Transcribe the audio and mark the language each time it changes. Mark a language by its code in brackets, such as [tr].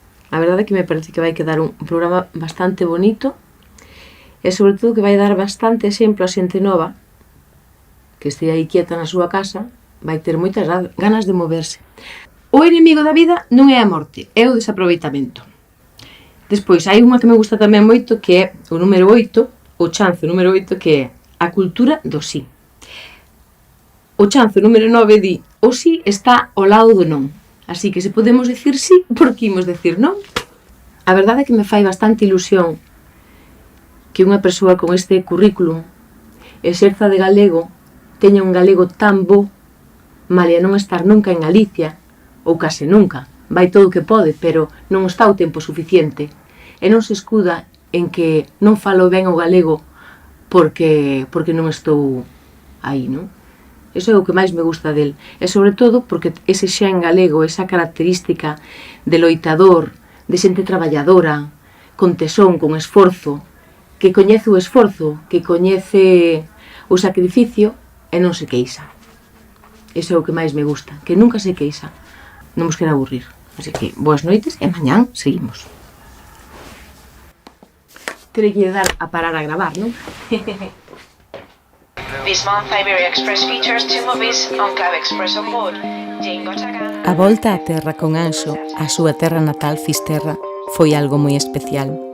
[gl] A verdade é que me parece que vai quedar un programa bastante bonito e sobre todo que vai dar bastante exemplo a xente nova que este aí quieta na súa casa, vai ter moitas ganas de moverse. O enemigo da vida non é a morte, é o desaproveitamento. Despois, hai unha que me gusta tamén moito, que é o número 8, o chanzo número 8, que é a cultura do sí. O chanzo número 9 di, o sí está ao lado do non. Así que se podemos decir sí, por que imos decir non? A verdade é que me fai bastante ilusión que unha persoa con este currículum exerza de galego, teña un galego tan bo, malia non estar nunca en Galicia, ou case nunca, vai todo o que pode, pero non está o tempo suficiente, e non se escuda en que non falo ben o galego porque non estou aí, non? Eso é o que máis me gusta del, e sobre todo porque ese xen galego, esa característica de loitador, de xente traballadora, con tesón, con esforzo, que coñece o esforzo, que coñece o sacrificio e non se queixa. Eso é o que máis me gusta, que nunca se queixa. Non vos quero aburrir. Así que, boas noites e mañán seguimos. Terei que dar a parar a gravar, non? [en] This month, Iberia Express features 2 movies on Club Express on board. Jane Gotagan. [gl] A volta á terra con Anxo, a súa terra natal Fisterra, foi algo moi especial.